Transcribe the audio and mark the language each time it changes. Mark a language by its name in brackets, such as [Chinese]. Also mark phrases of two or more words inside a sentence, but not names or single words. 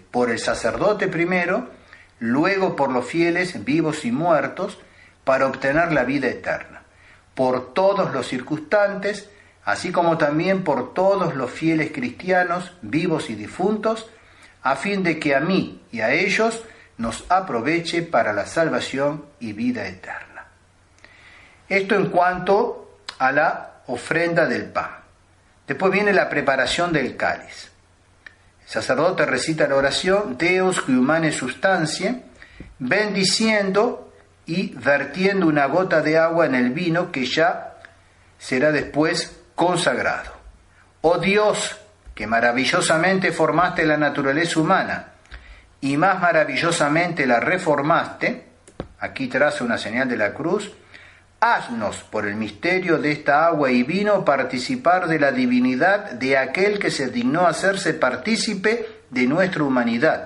[Spanish] Por el sacerdote primero, luego por los fieles vivos y muertos, para obtener la vida eterna, por todos los circunstantes, así como también por todos los fieles cristianos vivos y difuntos, a fin de que a mí y a ellos nos aproveche para la salvación y vida eterna. Esto en cuanto a la ofrenda del pan. Después viene la preparación del cáliz. El sacerdote recita la oración [Latin] Deus qui humane substantiae, [Spanish] bendiciendo y vertiendo una gota de agua en el vino que ya será después consagrado. Oh Dios, que maravillosamente formaste la naturaleza humana y más maravillosamente la reformaste, aquí traza una señal de la cruz, haznos, por el misterio de esta agua y vino, participar de la divinidad de aquel que se dignó hacerse partícipe de nuestra humanidad.